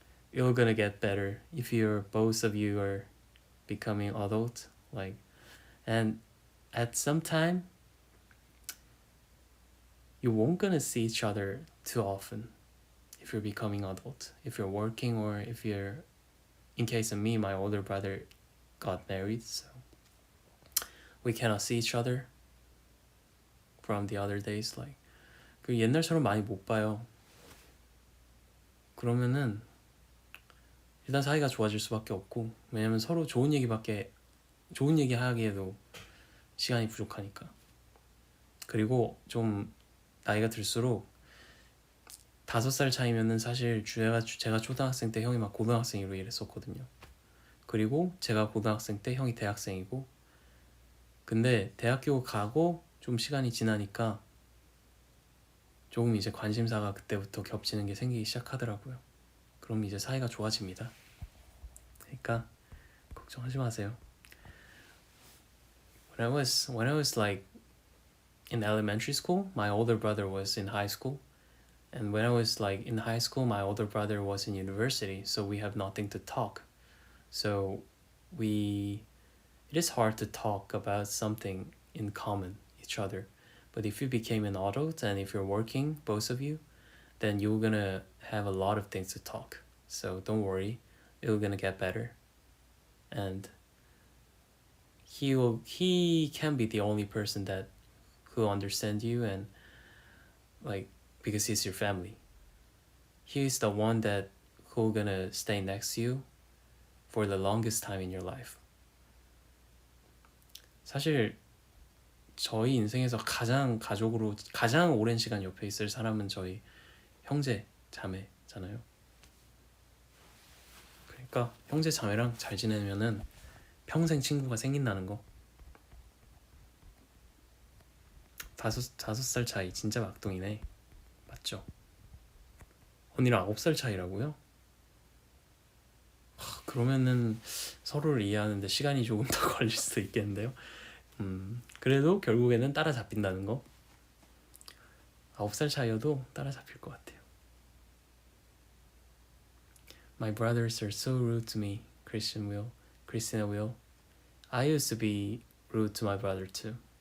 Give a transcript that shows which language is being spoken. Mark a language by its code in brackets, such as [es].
[en] You're gonna get better if you're both of you are becoming adult, like, and at some time you won't gonna see each other too often if you're becoming adult, if you're working, or if you're, in case of me, my older brother got married, so we cannot see each other from the other days. [ko] Like 그 옛날처럼 많이 못 봐요. 그러면은 일단 사이가 좋아질 수밖에 없고, 왜냐면 서로 좋은 얘기 하기에도 시간이 부족하니까. 그리고 좀 나이가 들수록 5살 차이면은 사실 제가 초등학생 때 형이 막 고등학생이고 이랬었거든요. 그리고 제가 고등학생 때 형이 대학생이고, 근데 대학교 가고 좀 시간이 지나니까 조금 이제 관심사가 그때부터 겹치는 게 생기기 시작하더라고요. 그럼 이제 사이가 좋아집니다. 그러니까 걱정하지 마세요. [en] When I was like in elementary school, my older brother was in high school. And when I was like in high school, my older brother was in university, so we have nothing to talk. So it is hard to talk about something in common each other. But if you became an adult and if you're working, both of you, then you're gonna have a lot of things to talk. So don't worry, it's gonna get better. And he can be the only person that who understands you, and like, because he's your family. He's the one that who gonna stay next to you for the longest time in your life. [ko] 사실 저희 인생에서 가장 오랜 시간 옆에 있을 사람은 저희 형제 자매잖아요. 그러니까 형제 자매랑 잘 지내면은 평생 친구가 생긴다는 거. 5살 차이 진짜 막둥이네. 맞죠? 언니랑 9살 차이라고요? 그러면은 서로를 이해하는데 시간이 조금 더 걸릴 수도 있겠는데요. 그래도 결국에는 따라잡힌다는 거. 9살 차이여도 따라잡힐 것 같아요. [en] My brothers are so rude to me, Christina will. I used to be rude to my brother too.